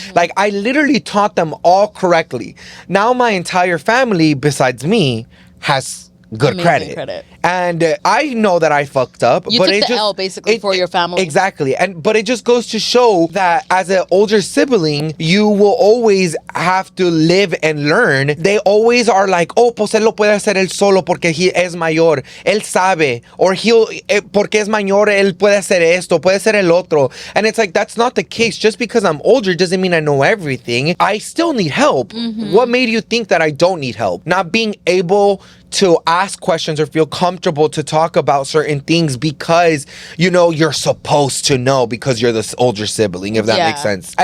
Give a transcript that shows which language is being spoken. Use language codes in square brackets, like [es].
[en] Like, I literally taught them all correctly. Now my entire family, besides me, has good credit. And I know that I fucked up. You took the L basically for your family. Exactly. But it just goes to show that as an older sibling, you will always have to live and learn. They always are like, oh, [es] pues él lo puede hacer él solo porque he es mayor. Él sabe. Or porque es mayor, él puede hacer esto, puede hacer el otro. [en] And it's like, that's not the case. Just because I'm older doesn't mean I know everything. I still need help. What made you think that I don't need help? Not being able to ask questions or feel comfortable to talk about certain things because, you know, you're supposed to know because you're the older sibling, if that makes sense.